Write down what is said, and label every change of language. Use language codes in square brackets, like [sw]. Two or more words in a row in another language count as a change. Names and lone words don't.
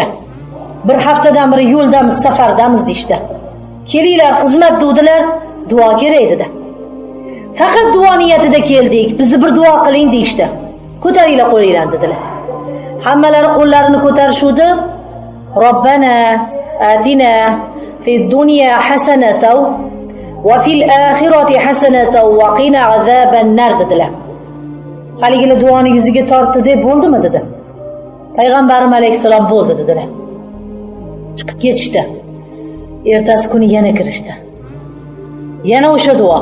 [uz] Bir haftadan beri yo'ldamiz, safardamiz deydi. Kelinglar, xizmat dedilar, duo kerak dedi. Faqat duo niyatida keldik, bizni bir duo qiling deydi. Ko'taringlar qo'linglarni dedilar. Hammalari qo'llarini ko'tarishdi. [ar] ربنا آتنا في الدنيا حسنة وفي الآخرة حسنة وقنا عذاب النار dedilar. [uz] Haligilar duoni yuziga tortdi deb bo'ldimi dedi. Payg'ambarim alayhisalom bo'ldi dedilar. Chiqib ketishdi. Ertasi kuni yana kirishdi. Yana o'sha duo.